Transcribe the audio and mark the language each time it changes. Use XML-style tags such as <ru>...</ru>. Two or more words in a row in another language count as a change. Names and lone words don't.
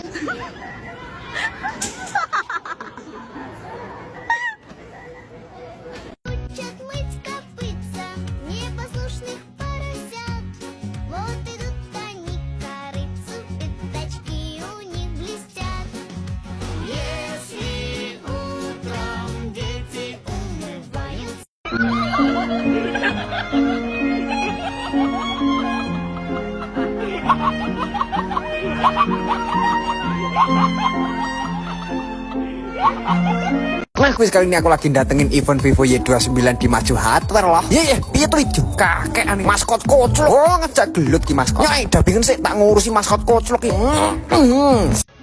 <ru>Учат мыть копытца непослушных поросят. Вот идут они к корытцу, пятачки у них блестят. Если утром дети умываются.</ru> <id>Nah, wis kali ini aku lagi datengin event Vivo Y29 di Maju Hardware loh.</id> <jv>Iya, piye tuh ijo?</jv> <id>Kakek ane</id> <jv>maskot koclok. Oh, ngejak gelut ki maskot. Nyai, dabingen sik tak ngurusi maskot koclok ki.</jv>